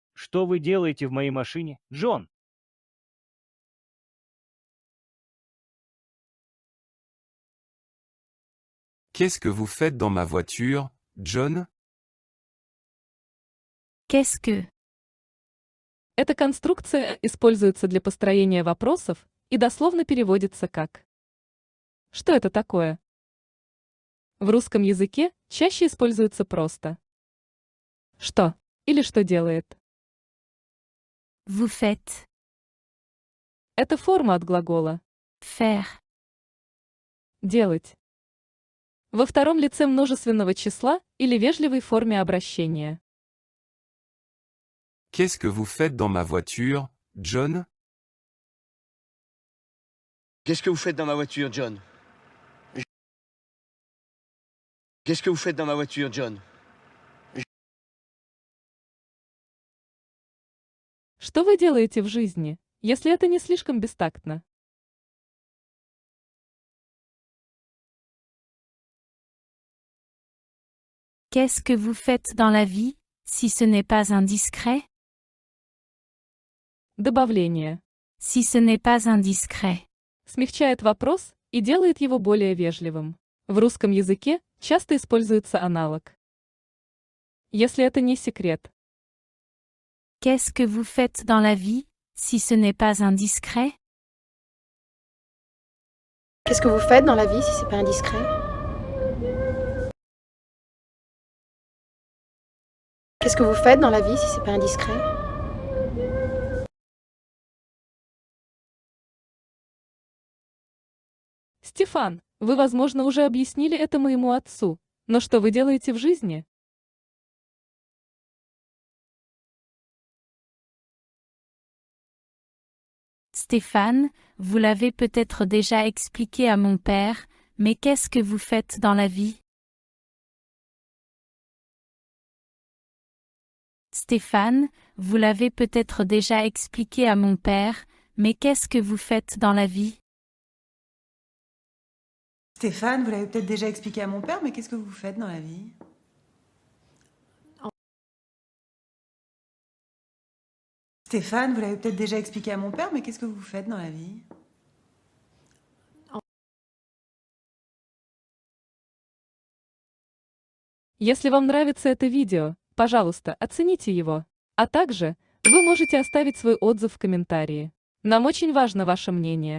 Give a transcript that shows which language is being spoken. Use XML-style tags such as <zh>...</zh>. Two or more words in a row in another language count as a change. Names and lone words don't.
<ru>Что вы делаете в моей машине, Джон?</ru> <fr>Qu'est-ce que vous faites dans ma voiture, John? Qu'est-ce que?</fr> <ru>Эта конструкция используется для построения вопросов и дословно переводится как «Что это такое?». В русском языке чаще используется просто «Что?» или «Что делает?».</ru> <fr>Vous faites.</fr> <ru>Это форма от глагола</ru> <fr>Faire.</fr> <ru>«делать». Во втором лице множественного числа или вежливой форме обращения.</ru> <fr>Qu'est-ce que vous faites dans ma voiture, John? Qu'est-ce que vous faites dans ma voiture, John? Qu'est-ce que vous faites dans ma voiture, John?</fr> <ru>Что вы делаете в жизни, если это не слишком бестактно?</ru> <fr>Qu'est-ce que vous faites dans la vie, si ce n'est pas indiscret?</fr> <ru>Добавление.</ru> <fr>Si ce n'est pas indiscret.</fr> <ru>Смягчает вопрос и делает его более вежливым. В русском языке часто используется аналог. Если это не секрет.</ru> <fr>Qu'est-ce que vous faites dans la vie, si ce n'est pas indiscret? Qu'est-ce que vous faites dans la vie si c'est pas indiscret? Qu'est-ce que vous faites dans la vie si c'est pas indiscret?</fr> <ru>Стефан, вы, возможно, уже объяснили это моему отцу, но что вы делаете в жизни?</ru> <fr>Stéphane, vous l'avez peut-être déjà expliqué à mon père, mais qu'est-ce que vous faites dans la vie? Stéphane, vous l'avez peut-être déjà expliqué à mon père, mais qu'est-ce que vous faites dans la vie? Stéphane, vous l'avez peut-être déjà expliqué à mon père, mais qu'est-ce que vous faites dans la vie? Stéphane, vous l'avez peut-être déjà expliqué à mon père, mais qu'est-ce que vous faites dans la vie?</fr> <ru>Если вам нравится это видео, пожалуйста, оцените его. А также вы можете оставить свой отзыв в комментарии. Нам очень важно ваше мнение.</ru>